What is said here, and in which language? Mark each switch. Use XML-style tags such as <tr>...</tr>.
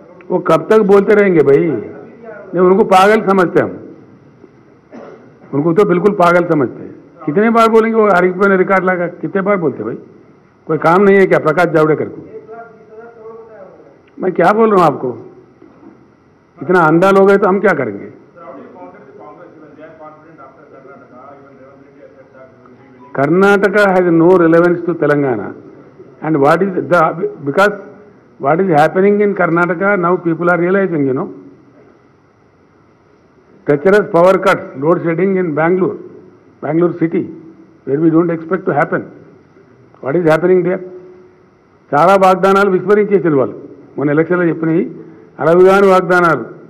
<hi>वो कब तक बोलते रहेंगे भाई? नहीं, उनको पागल समझते हम, उनको तो बिल्कुल पागल समझते हैं. कितने बार बोलेंगे वो आरिफ रिकॉर्ड लगा, कितने बार बोलते भाई? कोई काम नहीं है क्या प्रकाश जावड़ेकर को? मैं क्या बोल रहा हूँ आपको, इतना अंधा लोग है तो हम क्या करेंगे?</hi> <en>Karnataka has no relevance to Telangana, and what is the because what is happening in Karnataka now people are realizing, you know, treacherous power cuts, load shedding in Bangalore city, where we don't expect to happen. What is happening there?</en> <te>చాలా వాగ్దానాలు విస్మరించేసిన వాళ్ళు మొన్న ఎలక్షన్లో చెప్పినాయి 60 వాగ్దానాలు.</te>